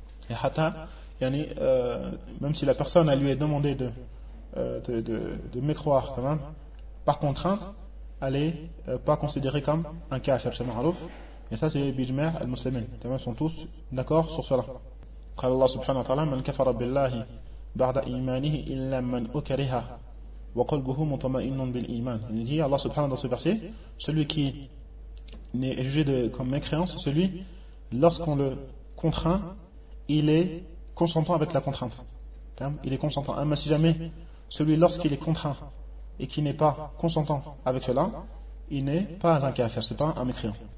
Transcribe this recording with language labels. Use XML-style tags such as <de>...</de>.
<fr>Et hata, yani, même si la personne elle lui est demandé de mécroire, quand même, par contrainte, elle n'est pas considérée comme un kafir, c'est marouf. Et ça c'est bijma' al-muslimin. Ils sont tous d'accord sur cela.</fr> <ar>قال الله سبحانه وتعالى من كفر بالله بعد إيمانه إلا من أكره وقلبه مطمئن بالإيمان.</ar> <fr>Il dit Allah سبحانه وتعالى dans ce verset, celui qui n'est jugé de, comme mécréant, c'est celui lorsqu'on le contraint, il est consentant avec la contrainte. Il est consentant. Mais si jamais celui lorsqu'il est contraint et qui n'est pas consentant avec cela, il n'est pas un kafir, c'est pas un mécréant.</fr>